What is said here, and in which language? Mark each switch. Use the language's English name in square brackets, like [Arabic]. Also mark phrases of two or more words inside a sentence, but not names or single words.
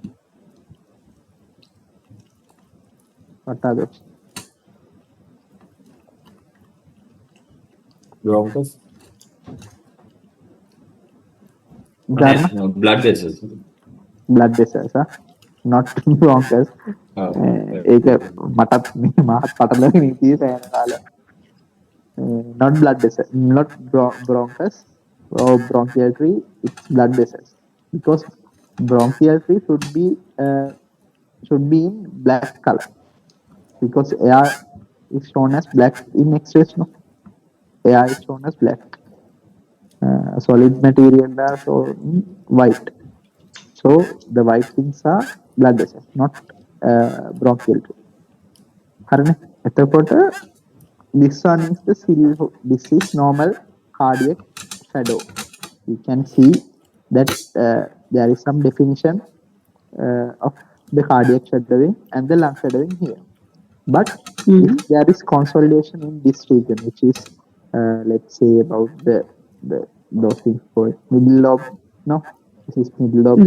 [English] What are those? Bronchus. Dharma? Blood vessels. Blood vessels, huh? Not bronchus. [Sinhala] ඒක මටත් මහත් පටලගෙන ඉතියේ සෑහෙන කාලයක්. [English] Not blood vessels, not bronchus or bronchial tree, it's blood vessels. Because bronchial tree should be in black color because air is shown as black in X-rays. No, air is shown as black. Solid material are shown white. So the white things are blood vessels, not bronchial tree. [Sinhala] හරිනේ. [English] එතකොට this one is the this is normal cardiac shadow. You can see that there is some definition of the cardiac shadowing and the lung shadowing here. But if there is consolidation in this region, which is let's say about the those things called middle lobe, no, this is middle lobe.